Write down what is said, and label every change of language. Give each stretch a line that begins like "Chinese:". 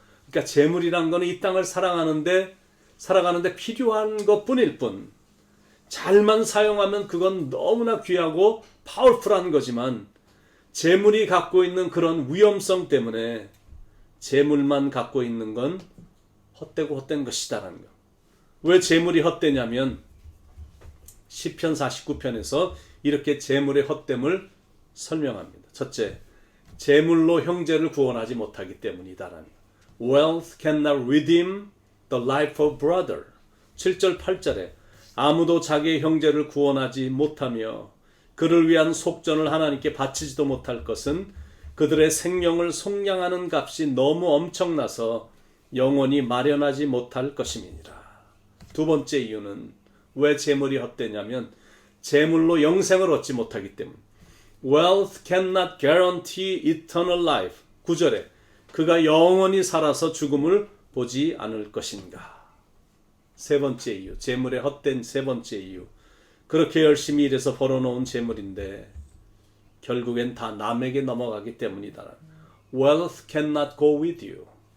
Korean: 그러니까 재물이란 거는 이 땅을 살아가는데 필요한 것뿐일 뿐 잘만 사용하면 그건 너무나 귀하고 파워풀한 거지만 재물이 갖고 있는 그런 위험성 때문에 재물만 갖고 있는 건 헛되고 헛된 것이다라는 거. 왜 재물이 헛되냐면 시편 49편에서 이렇게 재물의 헛됨을 설명합니다. 첫째, 재물로 형제를 구원하지 못하기 때문이다라는 거.
English: Wealth cannot redeem the life of brother.
Korean: 7절 8절에 아무도 자기의 형제를 구원하지 못하며 그를 위한 속전을 하나님께 바치지도 못할 것은 그들의 생명을 속량하는 값이 너무 엄청나서 영원히 마련하지 못할 것임이니라. 두 번째 이유는 왜 재물이 헛되냐면 재물로 영생을 얻지 못하기 때문.
English: Wealth cannot guarantee eternal life.
Korean: 9절에 그가 영원히 살아서 죽음을 보지 않을 것인가. 세 번째 이유, 재물의 헛된 세 번째 이유. 그렇게 열심히 일해서 벌어놓은 재물인데 결국엔 다 남에게 넘어가기 때문이다.
English: Wealth cannot go with you.